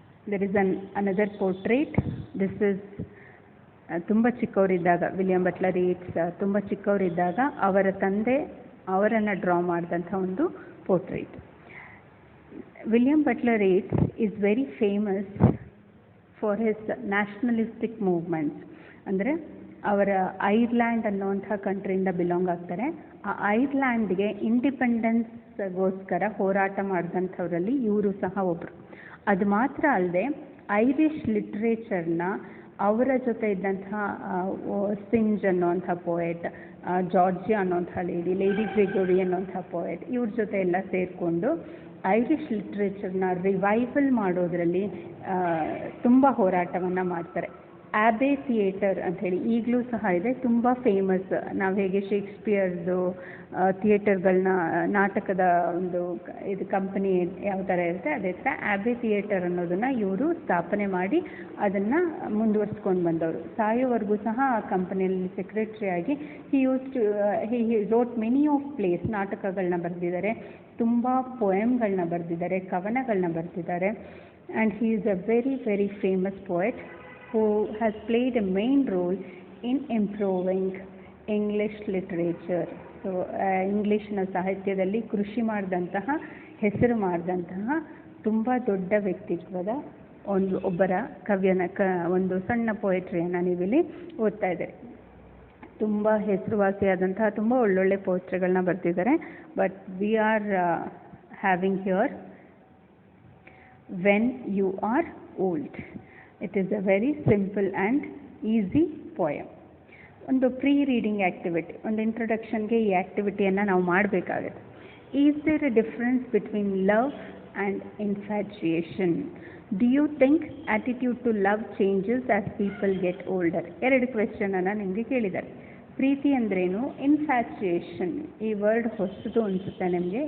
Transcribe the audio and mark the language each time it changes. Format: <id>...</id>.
<en>There is another portrait. This is</en> <kn>ತುಂಬ ಚಿಕ್ಕವರಿದ್ದಾಗ, William Buttler ಯೇಟ್ಸ್ ತುಂಬ ಚಿಕ್ಕವರಿದ್ದಾಗ ಅವರ ತಂದೆ ಅವರನ್ನು ಡ್ರಾ ಮಾಡಿದಂಥ ಒಂದು portrait.</kn> <en>William Butler Yeats is very famous for his nationalistic movements.</en> <kn>ಅಂದರೆ ಅವರ ಐರ್ಲ್ಯಾಂಡ್ ಅನ್ನುವಂಥ ಕಂಟ್ರಿಯಿಂದ ಬಿಲಾಂಗ್ ಆಗ್ತಾರೆ. ಆ ಐರ್ಲ್ಯಾಂಡ್ಗೆ ಇಂಡಿಪೆಂಡೆನ್ಸ್ಗೋಸ್ಕರ ಹೋರಾಟ ಮಾಡಿದಂಥವರಲ್ಲಿ ಇವರು ಸಹ ಒಬ್ಬರು. ಅದು ಮಾತ್ರ ಅಲ್ಲದೆ ಐರಿಷ್ ಲಿಟ್ರೇಚರ್ನ ಅವರ ಜೊತೆ ಇದ್ದಂತಹ ಸಿಂಜ್ ಅನ್ನೋಂಥ ಪೋಯೆಟ್, ಜಾರ್ಜಿಯಾ ಅನ್ನೋಂಥ ಲೇಡಿ ಗ್ರೆಗೋರಿ ಅನ್ನೋಂಥ ಪೋಯೆಟ್, ಇವ್ರ ಜೊತೆ ಎಲ್ಲ ಸೇರಿಕೊಂಡು ಐರಿಷ್ ಲಿಟ್ರೇಚರ್ನ ರಿವೈವಲ್ ಮಾಡೋದರಲ್ಲಿ ತುಂಬ ಹೋರಾಟವನ್ನು ಮಾಡ್ತಾರೆ. ಆಬೆ ಥಿಯೇಟರ್ ಅಂಥೇಳಿ ಈಗಲೂ ಸಹ ಇದೆ, ತುಂಬ ಫೇಮಸ್. ನಾವು ಹೇಗೆ ಶೇಕ್ಸ್ಪಿಯರ್ದು ಥಿಯೇಟರ್ಗಳನ್ನ, ನಾಟಕದ ಒಂದು ಇದು ಕಂಪನಿ ಯಾವ ಥರ ಇರುತ್ತೆ, ಅದೇ ಥರ ಆಬೆ ಥಿಯೇಟರ್ ಅನ್ನೋದನ್ನು ಇವರು ಸ್ಥಾಪನೆ ಮಾಡಿ ಅದನ್ನು ಮುಂದುವರ್ಸ್ಕೊಂಡು ಬಂದವರು. ಸಾಯೋವರೆಗೂ ಸಹ ಆ ಕಂಪನಿಯಲ್ಲಿ ಸೆಕ್ರೆಟ್ರಿಯಾಗಿ</kn> <en>he wrote many of plays,</en> <kn>ನಾಟಕಗಳನ್ನ ಬರೆದಿದ್ದಾರೆ, ತುಂಬ ಪೊಯಮ್ಗಳನ್ನ ಬರೆದಿದ್ದಾರೆ, ಕವನಗಳನ್ನ ಬರೆದಿದ್ದಾರೆ.</kn> <en>And he is a very very famous poet who has played a main role in improving English literature.</en> <kn>So ಇಂಗ್ಲೀಷ್ನ ಸಾಹಿತ್ಯದಲ್ಲಿ ಕೃಷಿ ಮಾಡಿದಂತಹ, ಹೆಸರು ಮಾಡಿದಂತಹ ತುಂಬ ದೊಡ್ಡ ವ್ಯಕ್ತಿತ್ವದ ಒಬ್ಬರ ಒಂದು ಸಣ್ಣ ಪೊಯೆಟ್ರಿಯನ್ನು ನೀವಿಲ್ಲಿ ಓದ್ತಾ ಇದ್ದೀರಿ. ತುಂಬ ಹೆಸರುವಾಸಿಯಾದಂತಹ ತುಂಬ ಒಳ್ಳೊಳ್ಳೆ ಪೋಯೆಟ್ರಿಗಳನ್ನ ಬರೆದಿದ್ದಾರೆ.</kn> <en>But we are having here when you are old. It is a very simple and easy poem.</en> <kn>ಒಂದು ಪ್ರೀ ರೀಡಿಂಗ್ ಆ್ಯಕ್ಟಿವಿಟಿ, ಒಂದು ಇಂಟ್ರೊಡಕ್ಷನ್ಗೆ ಈ ಆ್ಯಕ್ಟಿವಿಟಿಯನ್ನು ನಾವು ಮಾಡಬೇಕಾಗುತ್ತೆ.</kn> <en>Is there a difference between love and infatuation? Do you think attitude to love changes as people get older?</en> <kn>ಎರಡು ಕ್ವೆಶ್ಚನನ್ನು ನಿಮಗೆ ಕೇಳಿದ್ದಾರೆ. ಪ್ರೀತಿ ಅಂದ್ರೇನು, infatuation ಈ ವರ್ಡ್ ಹೊಸದು ಅನಿಸುತ್ತೆ ನಿಮಗೆ.</kn>